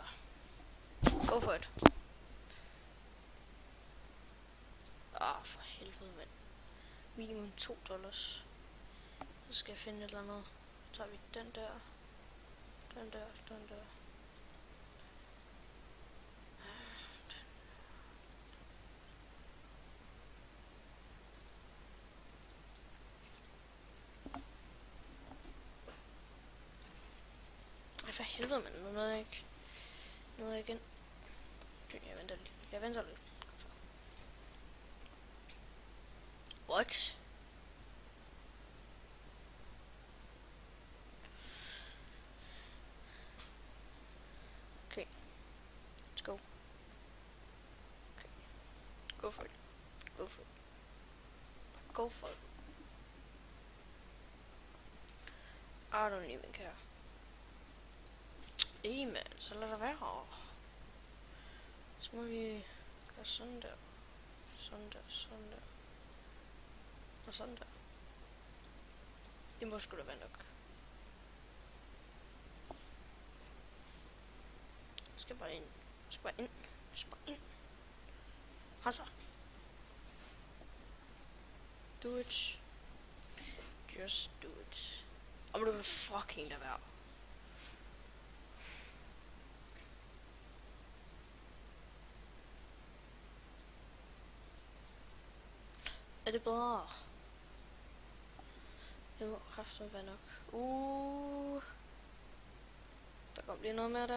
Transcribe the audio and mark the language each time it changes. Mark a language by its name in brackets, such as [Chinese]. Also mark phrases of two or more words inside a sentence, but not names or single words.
[English] Go for it. [Danish] For helvede, mand. Minimum $2. Så skal jeg finde et eller andet. Så tager vi den der. Den der. Den der. For helvede, mand. Nu nåede jeg ikke. Nåede jeg igen. Okay, jeg venter lidt. [English] What? Okay. Let's go. Okay. Go for it. Go for it. Go for it. I don't even care. [Danish] Man, så lad det være. Så må vi gøre sådan der. Sådan der, sådan der. Og sådan der. Det må sgu da være nok. Jeg skal bare ind. Jeg skal bare ind. Jeg skal bare ind. Altså. [English] Do it. Just do it. [Danish] Og du vil fucking lade være. Er det bedre? Det må kraftigt være nok. Der kom lige noget med der.